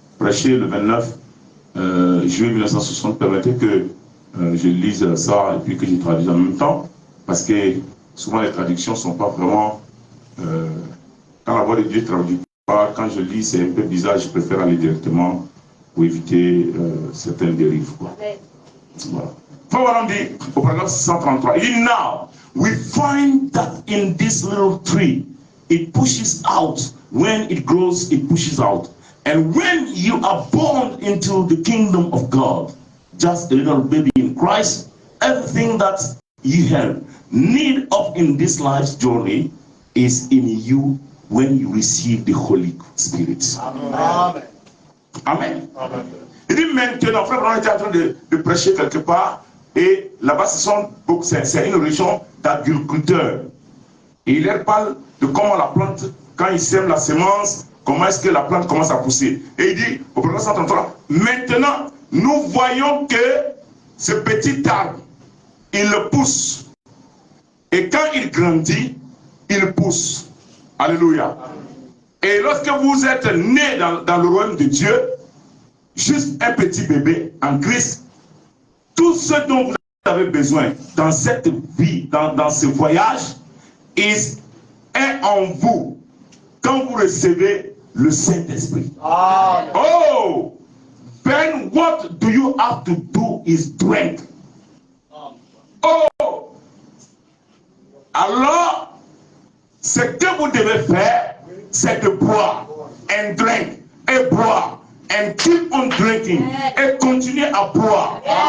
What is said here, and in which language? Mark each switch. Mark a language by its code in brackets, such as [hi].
[fr] Prêcher le 29 juillet 1960, permettez que je lise ça et puis que je traduise en même temps, parce que souvent les traductions ne sont pas vraiment... quand la voix de Dieu ne traduit pas, quand je lis, c'est un peu bizarre, je préfère aller directement pour éviter certaines dérives. Quoi. Voilà. Frère Wanam dit, au paragraphe 133, il dit, [en] now, we find that in this little tree, it pushes out. When it grows, it pushes out. And when you are born into the kingdom of God, just a little baby in Christ, everything that you have need of in this life's journey is in you when you receive the Holy Spirit. Amen. Amen. Amen. [fr] Il dit maintenant, frère, on était en train de prêcher quelque part, et là-bas, c'est une région d'agriculteurs. Et il leur parle de comment la plante, quand il sème la semence, comment est-ce que la plante commence à pousser. Et il dit, au paragraphe 133, maintenant, nous voyons que ce petit arbre, il le pousse. Et quand il grandit, il pousse. Alléluia. Et lorsque vous êtes né dans le royaume de Dieu, juste un petit bébé en Christ, tout ce dont vous avez besoin dans cette vie, dans ce voyage, est en vous quand vous recevez le Saint-Esprit. Oh! [en] Then what do you have to do is drink. Oh! [fr] Alors, ce que vous devez faire, c'est de boire, [en] and drink, [fr] et boire, [en] and keep on drinking, [fr] et continuer à boire.